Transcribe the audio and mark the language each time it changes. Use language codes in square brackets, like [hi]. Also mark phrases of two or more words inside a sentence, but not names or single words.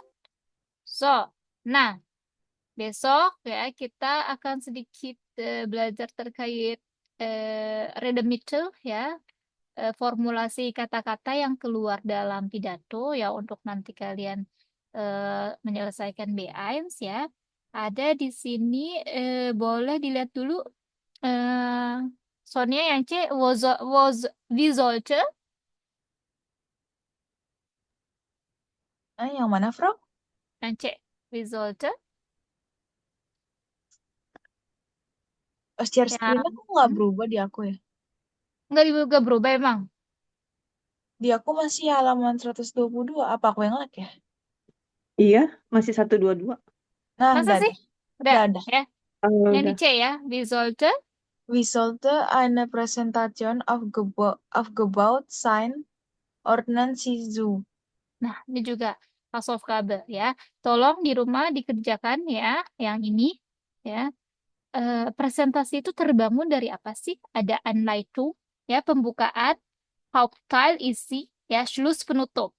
[id] So, nah besok ya kita akan sedikit belajar terkait Redemitel ya, formulasi kata-kata yang keluar dalam pidato ya untuk nanti kalian menyelesaikan B1 ya. Ada di sini boleh dilihat dulu Sonia yang C [de] wie sollte [id] Yang mana, Frau? [de] yang C wie sollte [en] Share screen [id] yang aku nggak berubah di aku ya. nggak berubah emang. Di aku masih halaman 122. Apa aku yang lag ya? Iya, masih 122. Nah, Masa udah sih? ada. Udah Udah ada. ya. Yang di Udah. C ya, [de] wie sollte. We sollte eine Präsentation aufgebaut sein, ordnen Sie zu. [id] Nah, ini juga Hausaufgabe ya. Tolong di rumah dikerjakan ya, yang ini ya. Presentasi itu terbangun dari apa sih? Ada Anleitung ya, pembukaan, Hauptteil isi ya, Schluss penutup.